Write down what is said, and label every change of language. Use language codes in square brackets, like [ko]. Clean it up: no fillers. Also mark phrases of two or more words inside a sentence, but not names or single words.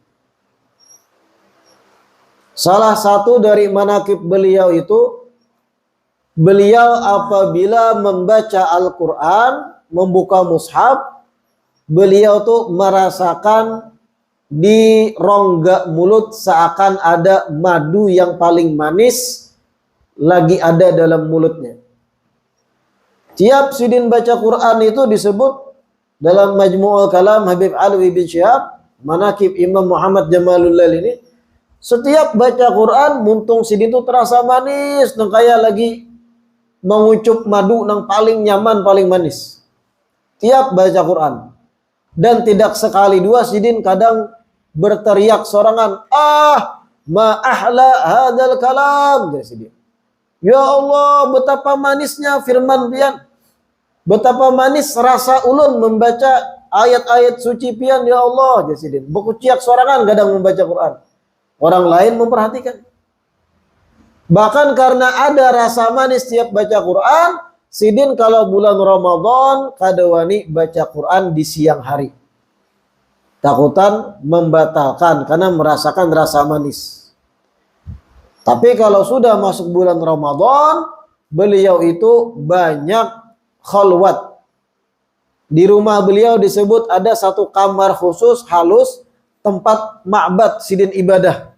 [id] Salah satu dari manaqib beliau itu, beliau apabila membaca Al-Quran, membuka mushaf, beliau tuh merasakan di rongga mulut seakan ada madu yang paling manis lagi ada dalam mulutnya. Tiap Sidin baca Quran itu disebut dalam Majmu'ul Kalam Habib Alwi bin Syihab, manaqib Imam Muhammad Jamalul Lail ini, setiap baca Quran muntung Sidin itu terasa manis, nang kayak lagi mengucup madu nang paling nyaman, paling manis. Tiap baca Quran. Dan tidak sekali dua Sidin kadang berteriak sorangan, [ar] ما أحلى هذا الكلام, [id] Sidin. Ya Allah, betapa manisnya firman pian. Betapa manis rasa ulun membaca ayat-ayat suci pian, ya Allah, Sidin. [bjn] Bekuciak sorangan [id] kadang membaca Quran. Orang lain memperhatikan. Bahkan karena ada rasa manis tiap baca Quran, Sidin kalau bulan Ramadan kadawani baca Quran di siang hari. Takutan membatalkan karena merasakan rasa manis. Tapi kalau sudah masuk bulan Ramadan, beliau itu banyak khalwat. Di rumah beliau disebut ada satu kamar khusus halus, tempat ma'bad sidin ibadah.